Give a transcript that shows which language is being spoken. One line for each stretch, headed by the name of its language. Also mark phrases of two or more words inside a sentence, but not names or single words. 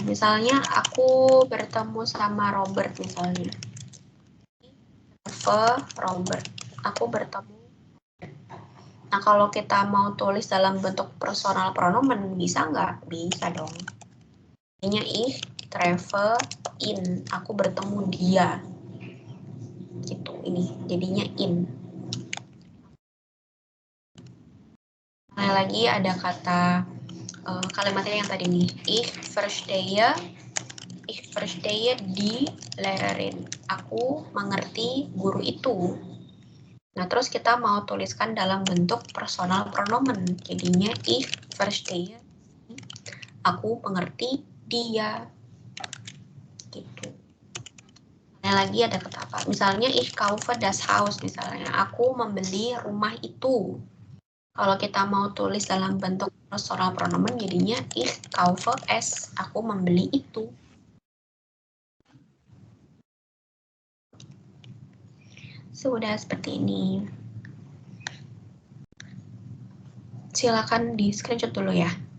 Indonesian: Misalnya aku bertemu sama Robert misalnya. Robert. Aku bertemu. Nah, kalau kita mau tulis dalam bentuk
German: personal pronomen,
Indonesian: bisa nggak? Bisa dong. Jadinya
German: ich treffe in.
Indonesian: Aku bertemu dia. Gitu, ini jadinya in. Nah, lagi ada kata kalimatnya yang tadi nih.
German: Ich verstehe ich verstehe die Lehrerin.
Indonesian: Aku mengerti guru itu. Nah, terus kita mau tuliskan dalam bentuk
German: personal pronomen. Jadinya ich verstehe.
Indonesian: Aku mengerti dia. Gitu. Nah, lagi ada kata apa?
German: Misalnya ich kaufe das Haus.
Indonesian: Misalnya, aku membeli rumah itu. Kalau kita mau tulis dalam bentuk
German: personal pronomen,
Indonesian: jadinya
German: ich kaufe es.
Indonesian: Aku membeli itu. Sudah seperti ini. Silakan di screenshot dulu ya.